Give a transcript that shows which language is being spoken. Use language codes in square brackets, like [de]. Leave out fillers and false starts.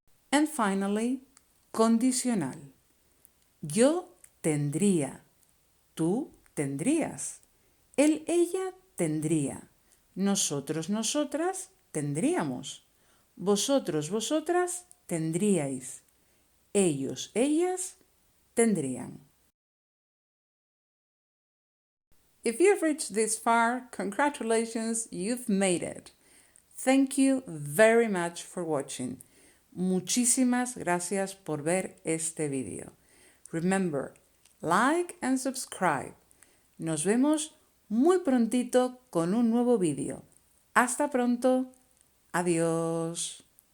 [en] And finally, [es] condicional. Yo tendría, tú tendrías, él, ella tendría, nosotros, nosotras tendríamos, vosotros, vosotras tendríais, ellos, ellas tendrían. [en] If you've reached this far, congratulations, you've made it. Thank you very much for watching. [es] Muchísimas gracias por ver este video. [en] Remember, like and subscribe. [es] Nos vemos muy prontito con un nuevo vídeo. Hasta pronto. Adiós.